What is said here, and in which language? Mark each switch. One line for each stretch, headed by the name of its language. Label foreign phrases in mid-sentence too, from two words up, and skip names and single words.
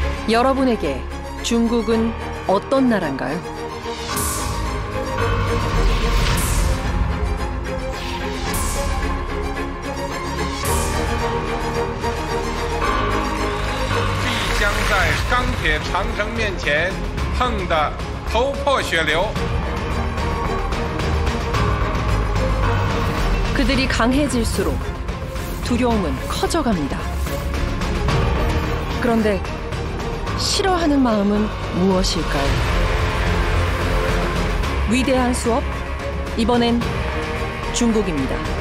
Korean: 여러분에게 중국은 어떤 나라인가요?
Chinese: 将在钢铁长城面前碰得头破血流.
Korean: 그들이 강해질수록 두려움은 커져갑니다. 그런데 싫어하는 마음은 무엇일까요? 위대한 수업, 이번엔 중국입니다.